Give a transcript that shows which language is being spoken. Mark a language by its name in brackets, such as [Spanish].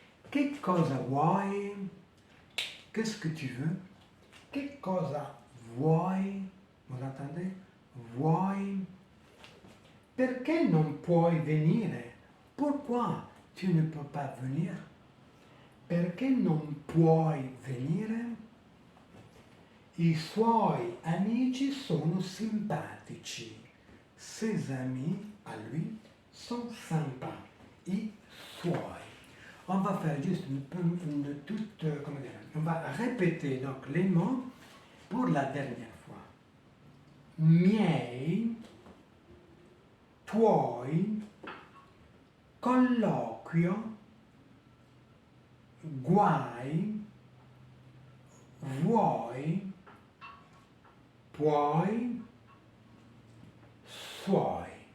[Italian] Che cosa vuoi? [French] Qu'est-ce que tu veux? [Italian] Che cosa vuoi? [French] Vous entendez? [Italian] Vuoi? Perché non puoi venire? [French] Pourquoi tu ne peux pas venir? [Italian] Perché non puoi venire? I suoi amici sono simpatici. [French] Ses amis, à lui, sont sympas. [Italian] I suoi. [French] On va faire juste comment dire, on va répéter donc les mots pour la dernière fois. [Italian] Miei, tuoi, colloquio, guai, vuoi, puoi, suoi.